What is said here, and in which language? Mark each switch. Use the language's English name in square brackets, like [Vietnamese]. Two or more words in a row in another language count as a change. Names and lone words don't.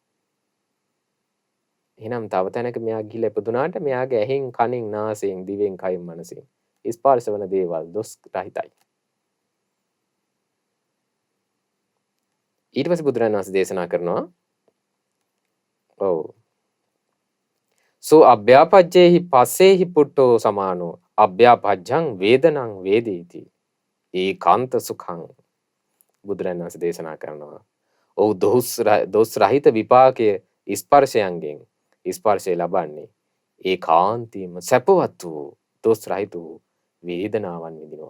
[Sinhala] එහෙනම් තව තැනක මෙයා ගිහිල්ලා ඉපදුනාට මෙයාගේ ඇහෙන්, කනෙන්, නාසයෙන්, දිවෙන්, කයෙන්, මනසෙන් ස්පර්ශ වන දේවල් දොස් රහිතයි. ඊට පස්සේ බුදුරජාණන් වහන්සේ දේශනා කරනවා ඔව් [Pali] සෝ අභ්‍යාපජ්ජේහි පස්සේහි පුට්ටෝ සමානෝ අභ්‍යාපජ්ජං වේදනං වේදේති ඒකාන්ත සුඛං. [Sinhala] බුදුරජාණන් වහන්සේ දේශනා කරනවා ඔව් දොස් රහිත විපාකයේ ස්පර්ශයන්ගෙන් ස්පර්ශය ලබන්නේ ඒකාන්තීම සැපවත් වූ දොස් රහිත වූ වේදනාවන් විඳිනවා.